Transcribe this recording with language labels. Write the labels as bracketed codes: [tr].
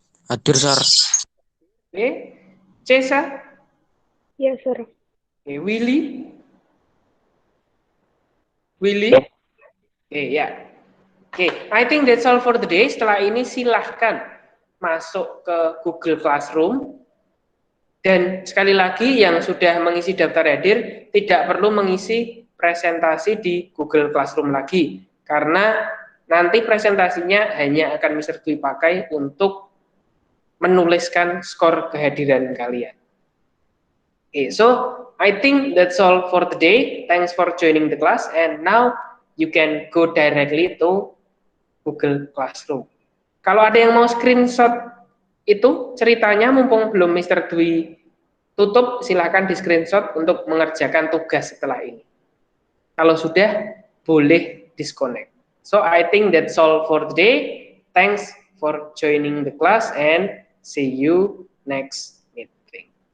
[id] Hadir, sir. oke. Cesa, [en] Yes, sir. [id] oke. Willy, oke ya. [en] Oke, I think that's all for the day. [id] Setelah ini silahkan masuk ke Google Classroom. Dan sekali lagi yang sudah mengisi daftar hadir tidak perlu mengisi presentasi di Google Classroom lagi. Karena nanti presentasinya hanya akan Mr. Dwi pakai untuk menuliskan skor kehadiran kalian. [en] Okay, so I think that's all for today. Thanks for joining the class and now you can go directly to Google Classroom. [id] Kalau ada yang mau screenshot itu ceritanya mumpung belum Mr. Dwi tutup, silahkan di screenshot untuk mengerjakan tugas setelah ini. Kalau sudah, boleh disconnect. [en] So I think that's all for today. Thanks for joining the class and see you next meeting.